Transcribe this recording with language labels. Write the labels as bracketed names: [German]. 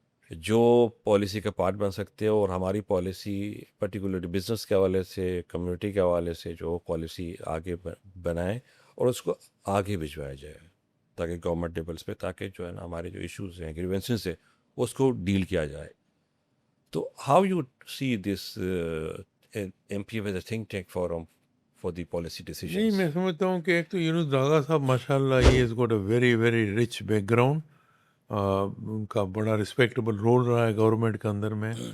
[Urdu] جو پالیسی کا پارٹ بن سکتے ہیں اور ہماری پالیسی پرٹیکولرلی بزنس کے حوالے سے کمیونٹی کے حوالے سے جو پالیسی آگے بنائیں اور اس کو آگے بھجوایا جائے تاکہ گورنمنٹ لیولس پہ تاکہ جو ہے نا ہمارے جو ایشوز ہیں گریونسز ہیں اس کو ڈیل کیا جائے. [English] تو how you see this M P F as a think tank for the policy [Urdu] نہیں [English] Decisions? [Urdu] میں سمجھتا ہوں کہ ایک تو یونس داغا صاحب ماشاء اللہ [English] ہی is got a very very rich background. [Urdu] ان کا بڑا رسپیکٹیبل رول رہا ہے گورنمنٹ کے اندر میں.